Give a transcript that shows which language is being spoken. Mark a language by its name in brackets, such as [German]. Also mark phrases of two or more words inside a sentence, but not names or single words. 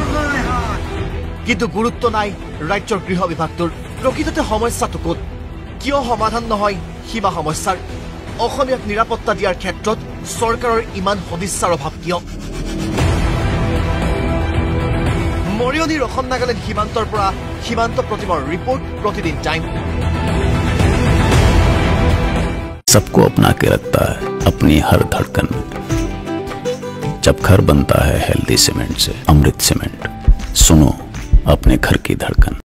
[Assamese] কিন্তু গুৰুত্ব নাই ৰাজ্যৰ গৃহ বিভাগটোৰ প্ৰকৃততে সমস্যাটো ক'ত কিয় সমাধান নহয় সীমা সমস্যাৰ অসমীয়াক নিৰাপত্তা দিয়াৰ ক্ষেত্ৰত চৰকাৰৰ ইমান সদিচ্ছাৰ অভাৱ কিয় মৰিয়নিৰ অসম নাগালেণ্ড সীমান্তৰ পৰা সীমান্ত প্ৰতিমাৰ ৰিপৰ্ট প্ৰতিদিন টাইম [Hindi] सबको अपना के रखता है अपनी हर धड़कन जब घर बनता है हेल्दी सीमेंट से अमृत सीमेंट सुनो अपने घर की धड़कन।